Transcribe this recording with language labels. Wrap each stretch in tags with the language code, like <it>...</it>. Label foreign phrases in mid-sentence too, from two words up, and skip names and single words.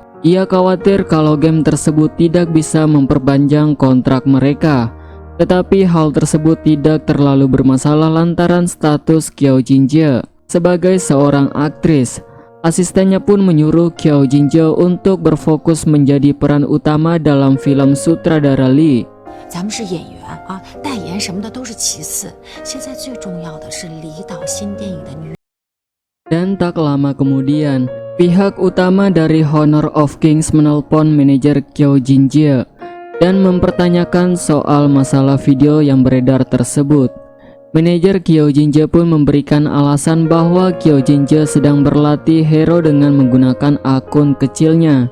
<id>Ia khawatir kalau game tersebut tidak bisa memperpanjang kontrak mereka. Tetapi hal tersebut tidak terlalu bermasalah lantaran status Qiao Jingjing sebagai seorang aktris. Asistennya pun menyuruh Qiao Jingjing untuk berfokus menjadi peran utama dalam film sutradara Li.</id> <zh>咱们是演员啊，代言什么的都是其次，现在最重要的是离岛新电影的女。</zh> <id>Dan tak lama kemudian, pihak utama dari Honor of Kings menelpon manajer Qiao Jingjing dan mempertanyakan soal masalah video yang beredar tersebut. Manajer Qiao Jingjing pun memberikan alasan bahwa Qiao Jingjing sedang berlatih hero dengan menggunakan akun kecilnya.</id>